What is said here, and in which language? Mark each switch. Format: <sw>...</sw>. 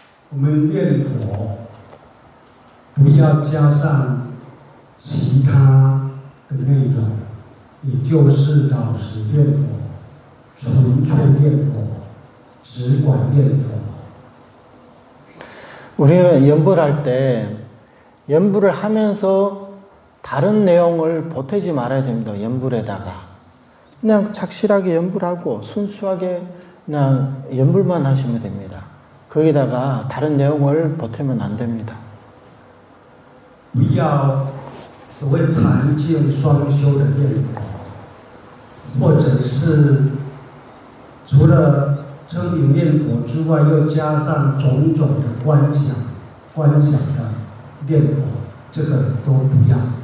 <zh>我们念佛不要加上其他的内容，也就是老实念佛、纯粹念佛、只管念佛。</zh> <ko>우리는 연불할 때 연불을 하면서 다른 내용을 보태지 말아야 됩니다. 연불에다가 그냥 착실하게 연불하고 순수하게 그냥 연불만 하시면 됩니다. 거기다가 다른 내용을 보태면 안 됩니다.</ko> <zh>不要所谓禅净双修的念佛，或者是除了 称名念佛之外，又加上种种的观想的念佛，这个都不要。</zh>